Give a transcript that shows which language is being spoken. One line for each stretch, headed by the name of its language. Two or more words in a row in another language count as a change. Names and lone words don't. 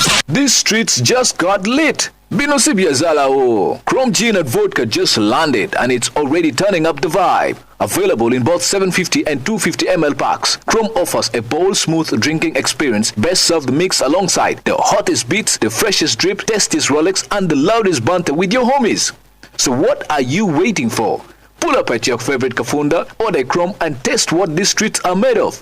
English: These streets just got lit. Binosibia Zalao. Chrome Gin and Vodka just landed and it's already turning up the vibe. Available in both 750 and 250 ml packs. Chrome offers a bold, smooth drinking experience. Best served mix alongside the hottest beats, the freshest drip, tastiest Rolex, and the loudest banter with your homies. So what are you waiting for? Pull up at your favorite Kafunda, order Chrome, and test what these streets are made of.